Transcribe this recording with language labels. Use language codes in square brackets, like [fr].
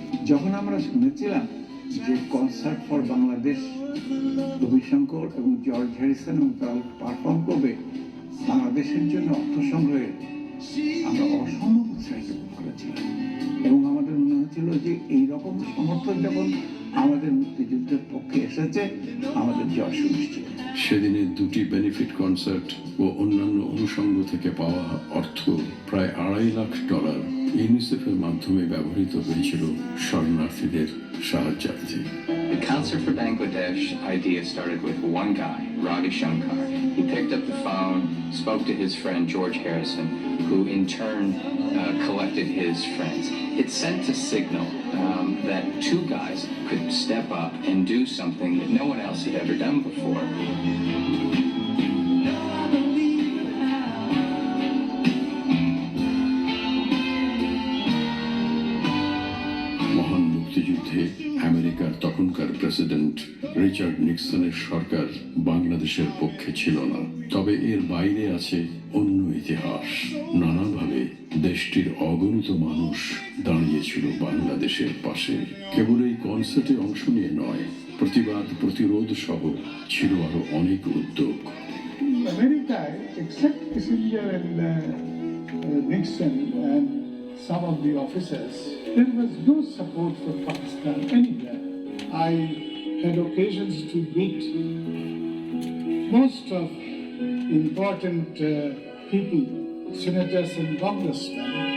[bn] যখন আমরা শুনেছিলাম যে কনসার্ট ফর বাংলাদেশ রবিশঙ্কর এবং জর্জ হ্যারিসন এবং তারা পারফর্ম করবে বাংলাদেশের জন্য অর্থ সংগ্রহে, আমরা অসম্ভব উৎসাহিত করেছিলাম এবং আমাদের মনে হচ্ছিল যে এইরকম সমর্থন যখন আমাদের মুক্তিযুদ্ধের পক্ষে এসেছে, আমাদের জয় সুনিশ্চিত। সেদিনের দুটি বেনিফিট কনসার্ট ও অন্যান্য অনুষঙ্গ থেকে পাওয়া অর্থ প্রায় $2.5 লাখ ইউনিসেফের মাধ্যমে ব্যবহৃত হয়েছিল শরণার্থীদের সাহায্যার্থে। [en] The Concert for Bangladesh idea started with one guy, Ravi Shankar. He picked up the phone, spoke to his friend George Harrison, who in turn collected his friends. It sent a signal that two guys could step up and do something that no one else had ever done before. [bn] মহান মুক্তিযুদ্ধে আমেরিকার তখনকার president Richard নিক্সনের সরকার বাংলাদেশের পক্ষে ছিল না। তবে এর বাইরে আছে অন্য ইতিহাস। নানাভাবে দেশটির অগণিত মানুষ দাঁড়িয়েছিল বাংলাদেশের পাশে। কেবল এই কনসার্টে অংশ নিয়ে নয়, প্রতিবাদ প্রতিরোধ সহ ছিল আরো অনেক উদ্যোগ। আমেরিকায় [en] except Kissinger and Nixon and some of the officers, there was no support for Pakistan anywhere. I had occasions to meet most of important people, senators and congressmen,